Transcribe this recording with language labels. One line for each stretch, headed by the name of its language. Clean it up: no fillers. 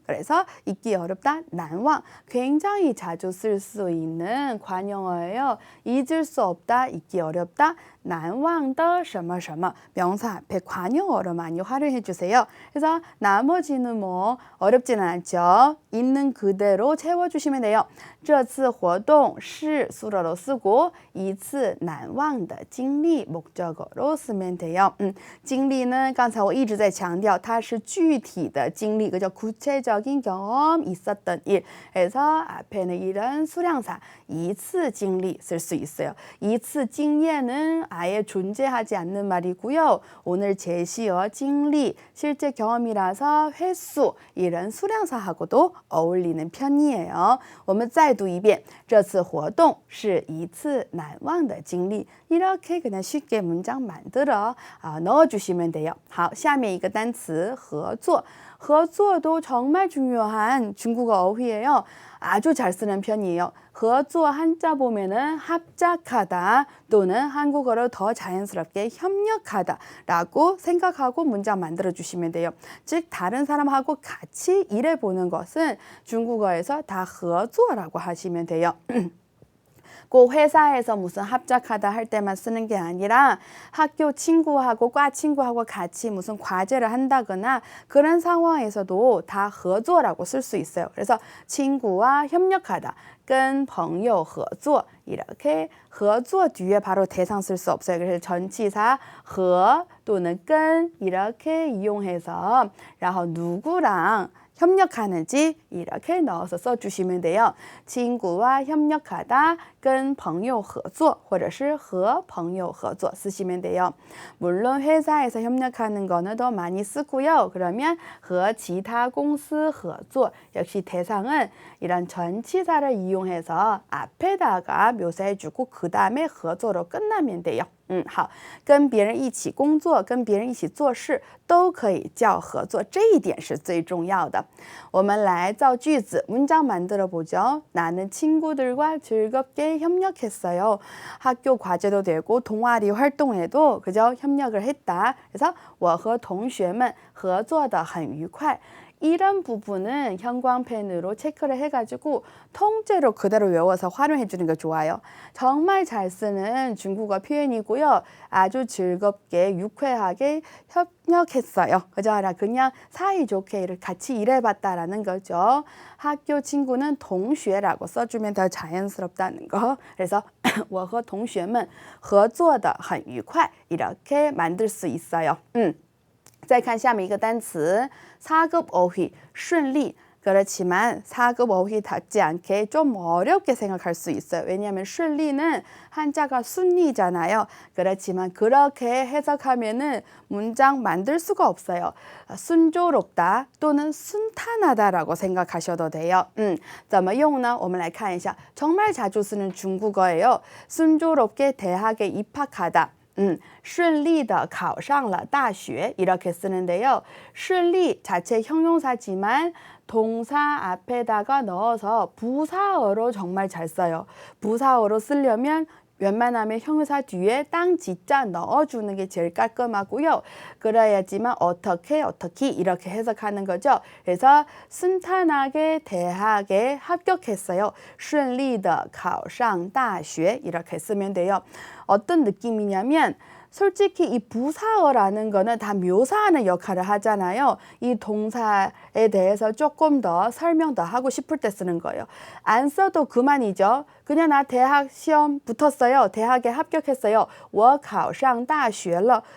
Korean: 그래서 잊기 어렵다, 난왕. 굉장히 자주 쓸 수 있는 관용어예요. 잊을 수 없다, 잊기 어렵다, 난왕的什么什么 명사 앞에 관용어로 많이 활용해 주세요. 그래서 나머지는 뭐 어렵지는 않죠. 있는 그대로 채워주시면 돼요.
Chinese: 这次活动是
Korean: 수로로 쓰고
Chinese: 一次难忘的经历
Korean: 목적어로 쓰면 돼요.
Chinese: 经历는刚才我一直在强调它是具体的经历,
Korean: 그죠? 구체적인 경험, 있었던 일. 그래서 앞에는 이런 수량사
Chinese: 一次经历
Korean: 쓸 수 있어요.
Chinese: 一次经验
Korean: 는 아예 존재하지 않는 말이고요. 오늘 제시어, 经历, 실제 경험이라서 횟수, 이런 수량사하고도 어울리는 편이에요.
Chinese: 我们再读一遍这次活动是一次难忘的经历
Korean: 이렇게 그냥 쉽게 문장 만들어 넣어주시면 돼요.
Chinese: 好, 下面一个单词合作.
Korean: 合作도 정말 중요한 중국어 어휘예요. 아주 잘 쓰는 편이에요. 合作 한자 보면은 합작하다 또는 한국어로 더 자연스럽게 협력하다 라고 생각하고 문장 만들어 주시면 돼요. 즉 다른 사람하고 같이 일해보는 것은 중국어에서 다 合作라고 하시면 돼요. 꼭 회사에서 무슨 합작하다 할 때만 쓰는 게 아니라 학교 친구하고 과 친구하고 같이 무슨 과제를 한다거나 그런 상황에서도 다 合作라고 쓸 수 있어요. 그래서 친구와 협력하다,
Chinese: 跟朋友合作
Korean: 이렇게 合作 뒤에 바로 대상 쓸 수 없어요. 그래서 전치사 和 또는 跟 이렇게 이용해서
Chinese: 然后
Korean: 누구랑 협력하는지 이렇게 넣어서 써주시면 돼요. 친구와 협력하다,
Chinese: 跟朋友合作或者是和朋友合作
Korean: 쓰시면 돼요. 물론 회사에서 협력하는 거는 더 많이 쓰고요. 그러면
Chinese: 和其他公司合作
Korean: 역시 대상은 이런 전치사를 이용해서 앞에다가 묘사해주고 그 다음에 合作로 끝나면 돼요.
Chinese: 好，跟别人一起工作，跟别人一起做事，都可以叫合作，这一点是最重要的。我们来造句子，
Korean: 문장 만들어 보죠. 나는 친구들과 즐겁게 협력했어요. 학교 과제도 되고 동아리 활동에도 그저 협력을 했다. 그래서
Chinese: 我和同学们合作得很愉快。
Korean: 이런 부분은 형광펜으로 체크를 해가지고 통째로 그대로 외워서 활용해 주는 게 좋아요. 정말 잘 쓰는 중국어 표현이고요. 아주 즐겁게 유쾌하게 협력했어요. 그죠? 그냥 사이좋게 같이 일해봤다라는 거죠. 학교 친구는 동쉐라고 써주면 더 자연스럽다는 거. 그래서
Chinese: 我和同学们合作得很愉快
Korean: 이렇게 만들 수 있어요.
Chinese: 再看下面一个单词
Korean: 4급 어휘,
Chinese: 顺利.
Korean: 그렇지만 4급 어휘답지 않게 좀 어렵게 생각할 수 있어요. 왜냐하면 顺利는 한자가 순리잖아요. 그렇지만 그렇게 해석하면은 문장 만들 수가 없어요. 순조롭다 또는 순탄하다라고 생각하셔도 돼요.
Chinese: 怎么用呢?我们来看一下.
Korean: 정말 자주 쓰는 중국어예요. 순조롭게 대학에 입학하다.
Chinese: 顺利的考上了大学
Korean: 이렇게 쓰는데요. 顺利 자체 형용사지만 동사 앞에다가 넣어서 부사어로 정말 잘 써요. 부사어로 쓰려면 웬만하면 형용사 뒤에 땅 지자 넣어주는 게 제일 깔끔하고요. 그래야지만 어떻게 이렇게 해석하는 거죠. 그래서 순탄하게 대학에 합격했어요.
Chinese: 顺利的考上大学
Korean: 이렇게 쓰면 돼요. 어떤 느낌이냐면 솔직히 이 부사어라는 거는 다 묘사하는 역할을 하잖아요. 이 동사에 대해서 조금 더 설명 더 하고 싶을 때 쓰는 거예요. 안 써도 그만이죠. 그냥 나 대학 시험 붙었어요. 대학에 합격했어요.
Chinese: 我考上大学了.